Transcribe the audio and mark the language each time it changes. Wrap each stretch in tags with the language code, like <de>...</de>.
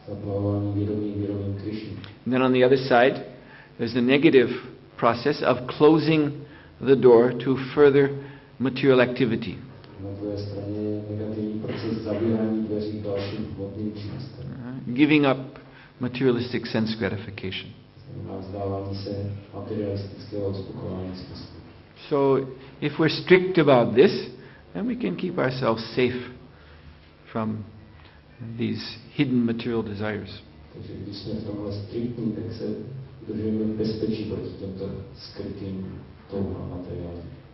<cs>Zaplavování vědomím Krishny.</cs> <en>And then on the other side, there's the negative process of closing the door to further material activity.</en> <cs>Na druhé straně je negativní proces zavírání dveří k dalším hmotným činnostem.</cs> <en>Giving up materialistic sense gratification.</en> <cs>Znamená vzdávání se materialistického uspokojení smyslu.</cs> <en>So if we're strict about this, then we can keep ourselves safe from these hidden material desires.</en> <cs>Takže když jsme v tomhle striktní, tak se udržujeme v bezpečí proti těmto skrytým touhám materiálním.</cs>